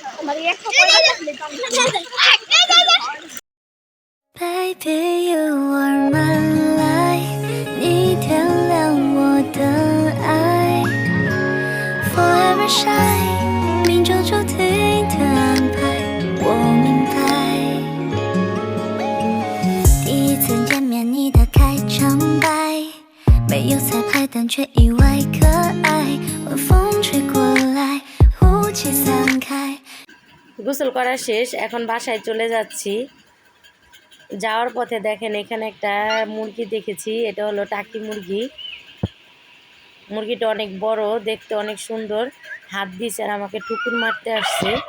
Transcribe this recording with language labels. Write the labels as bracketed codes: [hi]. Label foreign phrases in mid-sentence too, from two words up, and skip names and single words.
[en] Baby, you are my light， [zh] 你点亮我的爱 ， [en] Forever shine， [zh] 命中注定的安排，我明白。第一次见面，你的开场白，没有彩排，但却意外可爱。晚风吹过来，雾气散开。 [bn] গোসল করা শেষ, এখন বাসায় চলে যাচ্ছি। যাওয়ার পথে দেখেন এখানে একটা মুরগি দেখেছি, এটা হলো টাকি মুরগি। মুরগিটা অনেক বড়, দেখতে অনেক সুন্দর, হাত দিয়েছে আর আমাকে ঠুকুর মারতে আসছে।